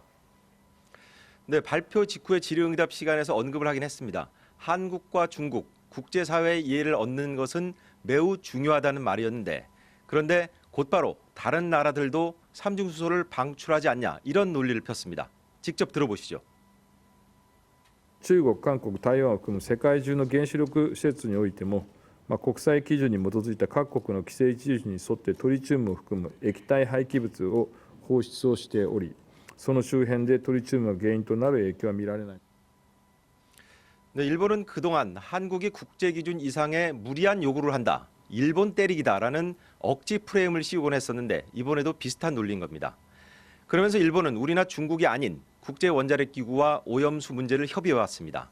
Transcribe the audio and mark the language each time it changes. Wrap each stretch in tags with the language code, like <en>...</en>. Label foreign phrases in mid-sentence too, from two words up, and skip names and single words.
<ko>네, 발표 직후의 질의응답 시간에서 언급을 하긴 했습니다. 한국과 중국, 국제사회의 이해를 얻는 것은 매우 중요하다는 말이었는데 그런데 곧바로 다른 나라들도 삼중수소를 방출하지 않냐 이런 논리를 폈습니다. 직접 들어보시죠.</ko> <ja>中国、韓国、台湾を含む世界中の原子力施設においても、国際基準に基づいた各国の規制基準に沿ってトリチウムを含む液体廃棄物を放出をしており、その周辺でトリチウムが原因となる影響は見られない。</ja> <ko>네, 일본은 그동안 한국이 국제기준 이상의 무리한 요구를 한다. 일본 때리기다라는 억지 프레임을 씌우곤 했었는데 이번에도 비슷한 논리인 겁니다. 그러면서 일본은 우리나 중국이 아닌 국제원자력기구와 오염수 문제를 협의해왔습니다.</ko>